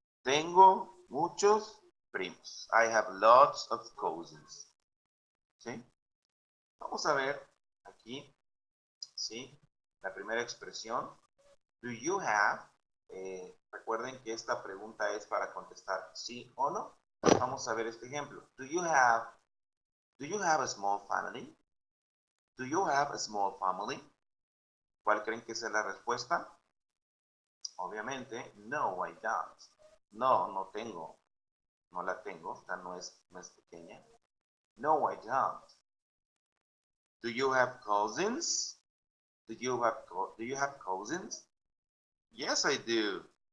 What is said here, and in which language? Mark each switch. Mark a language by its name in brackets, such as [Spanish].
[Spanish] Tengo muchos primos. [English] I have lots of cousins. [Spanish] ¿Sí? Vamos a ver aquí, ¿sí? La primera expresión. [English] Do you have? [Spanish] Recuerden que esta pregunta es para contestar sí o no. Vamos a ver este ejemplo. [English] Do you have a small family? Do you have a small family? [Spanish] ¿Cuál creen que es la respuesta? Obviamente, no, [English] I don't. [Spanish] No, no tengo. No la tengo. Esta no es pequeña. [English] No, I don't. Do you have cousins? Do you have cousins? Yes, I do.